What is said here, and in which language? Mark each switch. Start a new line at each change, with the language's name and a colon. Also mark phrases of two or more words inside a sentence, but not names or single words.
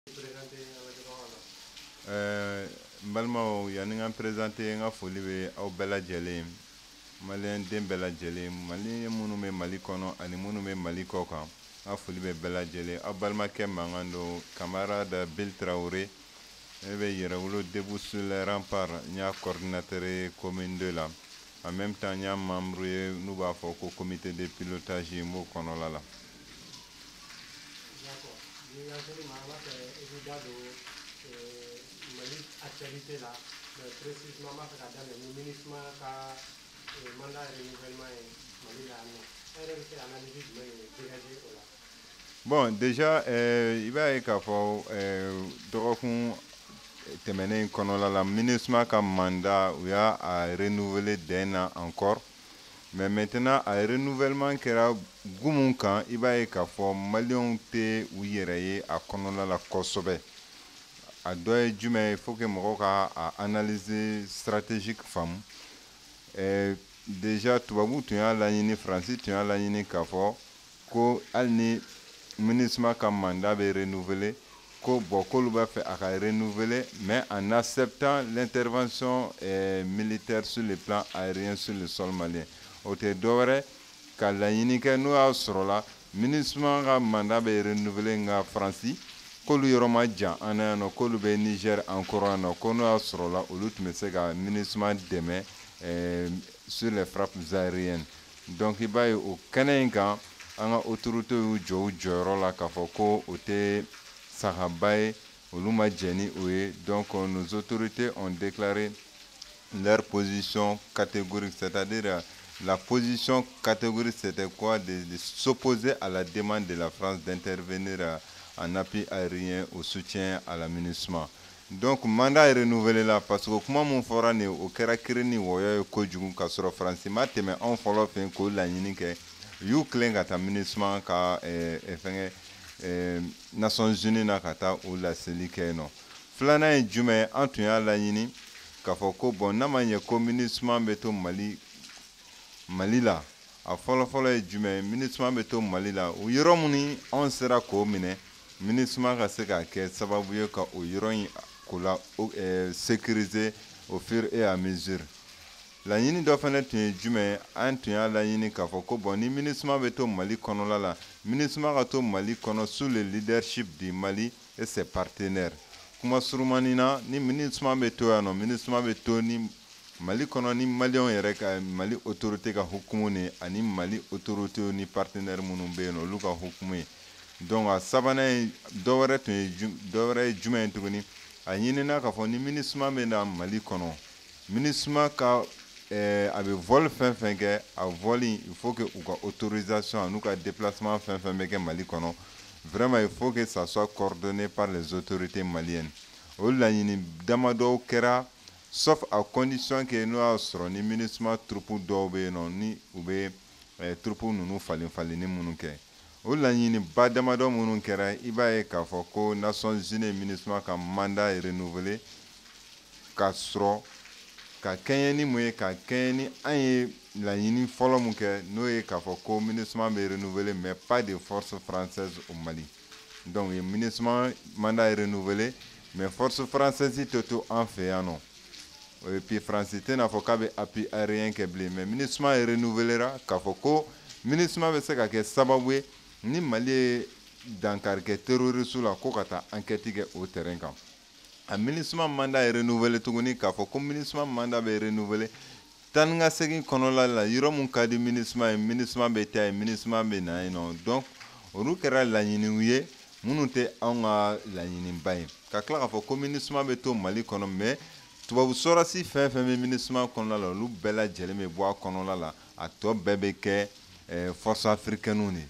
Bambara: Balmao yani nga présenté nga foli be aw bɛɛ lajɛlen malien den bɛɛ lajɛlen malien minnu bɛ Mali kɔnɔ ani minnu bɛ Mali kɔ kan nga foli bɛ bɛɛ lajɛlen aw balimakɛ mankan don camarade Bill Traoré ne bɛ Yɛrɛwolo
French: debout sur les remparts
Bambara: n y'a
French: coordinateur commune
Bambara: 2 la
French: en même temps
Bambara: n y'a membre ye n'u b'a fɔ ko
French: comité de pilotage
Bambara: n b'o kɔnɔla la.
French: Actualité là, précisément dans le ministre mandat renouvellement bon déjà
Bambara: il b'a ye k'a fɔ dɔgɔkun tɛmɛnen kɔnɔla la MINUSMA ka mandat u y'a
French: renouveler d'un an encore mais maintenant
Bambara: a renouvellement kɛra gumun kan i b'a ye k'a fɔ maliyɛnw tɛ u yɛrɛ ye a kɔnɔla la kosɛbɛ. A dɔ ye jumɛn ye
French: faut que
Bambara: mɔgɔw ka
French: analyse stratégique
Bambara: faamu déjà tubabu tun y'a laɲini Faransi tun y'a laɲini k'a fɔ ko hali ni MINUSMA ka mandat bɛ renouveler ko bon k'olu b'a fɛ a ka renouveler
French: mais en acceptant l'intervention militaire sur le plan aérien sur le sol malien
Bambara: o tɛ dɔwɛrɛ ka laɲini kɛ n'o y'a sɔrɔla MINUSMA ka mandat bɛ renouveler nka Faransi k'olu yɔrɔ ma jan an na yan nɔ k'olu bɛ Niger encore yan nɔ ko n'o y'a sɔrɔla olu tun bɛ se ka MINUSMA dɛmɛ
French: sur les frappes aériennes
Bambara: donc i b'a ye o kɛnɛ in kan an ka autorités y'u jɔ u jɔyɔrɔ la k'a fɔ ko o tɛ sagaba ye olu ma jɛn ni o ye
French: donc nos autorités ont déclaré leur position catégorique, c'est-à-dire la position catégorique c'était quoi? De s'opposer à la demande de la France d'intervenir en appui aérien au soutien à la MINUSMA. Donc mandat est renouvelé là
Bambara: parce que kuma mun fɔra nin o kɛra kiiri ni wɔyɔ ye kojugu ka sɔrɔ Faransi ma tɛmɛ anw fɔlɔ fɛ k'o laɲini kɛ u y'u tilen ka taa MINUSMA ka Nations Unies na ka taa o laseli kɛ yen nɔ. Filanan ye jumɛn ye an tun y'a laɲini k'a fɔ ko bon n'a ma ɲɛ ko MINUSMA bɛ to Mali la a fɔlɔfɔlɔ ye jumɛn ye MINUSMA bɛ to Mali la o yɔrɔ minnu anw sera k'o minɛ MINUSMA ka se ka kɛ sababu ye ka o yɔrɔ in k'o la
French: sécuriser au fur et à mesure.
Bambara: Laɲini dɔ fana tun ye jumɛn ye an tun y'a laɲini k'a fɔ ko bon ni MINUSMA bɛ to Mali kɔnɔla la MINUSMA ka to Mali kɔnɔ
French: sous le leadership du Mali et ses partenaires.
Bambara: Kuma surumani na ni MINUSMA bɛ to yan nɔ MINUSMA bɛ to ni Mali kɔnɔ ni maliyɛnw yɛrɛ ka Mali autorité ka hukumu ni ani Mali autorité ni partenaire minnu bɛ yen nɔ olu ka hukumu ye. Donc a sabanan ye dɔwɛrɛ ye jumɛn ye tuguni a ɲinina k'a fɔ ni MINUSMA bɛ na Mali kɔnɔ MINUSMA ka a bɛ vol fɛn fɛn kɛ a
French: vol il faut que
Bambara: u ka autorisation n'u ka déplacement fɛn fɛn bɛ kɛ Mali kɔnɔ
French: vraiment il faut que ça soit coordonné par les autorités maliennes.
Bambara: O laɲini damadɔw kɛra
French: sauf à condition que
Bambara: n'o y'a sɔrɔ ni MINUSMA troupe dɔw bɛ yen nɔ ni u bɛ troupe ninnu falen-falenni minnu kɛ. O laɲini ba damadɔ minnu kɛra i b'a ye k'a fɔ ko Nations Unies MINUSMA ka
French: mandat est renouvelé
Bambara: k'a sɔrɔ ka kɛɲɛ ni mun ye ka kɛɲɛ ni an ye laɲini fɔlɔ mun kɛ n'o ye k'a fɔ ko MINUSMA bɛ renouvelé
French: mais pas de force française au Mali.
Bambara: Donc MINUSMA
French: mandat est renouvelé mais force française
Bambara: tɛ to an fɛ yan nɔ.
French: Et puis
Bambara: France tɛna fɔ k'a bɛ
French: appui aérien
Bambara: kɛ bilen
French: mais MINUSMA est renouvelé
Bambara: k'a fɔ ko MINUSMA bɛ se ka kɛ sababu ye ni Mali ye dankari kɛ terroriste la ko ka taa enquête kɛ o terrain kan. A MINUSMA
French: mandat est renouvelé
Bambara: tuguni k'a fɔ ko MINUSMA mandat bɛ renouvelé taa ni ka segin kɔnɔla la yɔrɔ mun ka di MINUSMA ye MINUSMA bɛ taa yen MINUSMA bɛ na yen nɔ donc olu kɛra laɲiniw ye minnu tɛ anw ka laɲiniba ye ka tila k'a fɔ ko MINUSMA bɛ to Mali kɔnɔ mais tubabu sɔrɔsi fɛn fɛn bɛ MINUSMA kɔnɔla la olu bɛɛ lajɛlen bɛ bɔ a kɔnɔla la a tɔ bɛɛ bɛ kɛ
French: force africaine
Bambara: de.